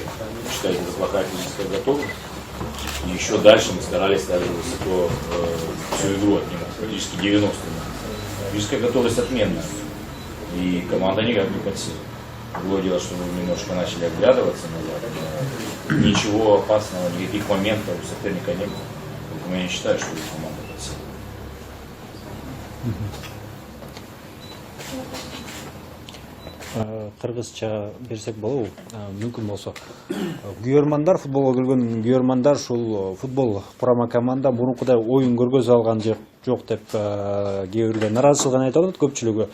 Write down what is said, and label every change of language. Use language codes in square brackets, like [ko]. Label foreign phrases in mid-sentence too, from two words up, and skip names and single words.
[ru] Считайте, это плохая физическая готовность. И еще дальше мы старались ставить высоко всю игру от него, практически 90 минут. Физическая готовность отменная. И команда никак не подсела. Другое дело, что мы немножко начали оглядываться назад. Но ничего опасного, никаких моментов у соперника не было. Поэтому я не считаю, что команда подсела. [ky] Кыргызча берсек болобу, мүмкүн болсо. Күйөрмандар, футболго келген күйөрмандар ушул футбол курама команда мурункудай оюн көргөзө алган жок деп кээ бирлер нааразычылыгын айтып атат көпчүлүгү.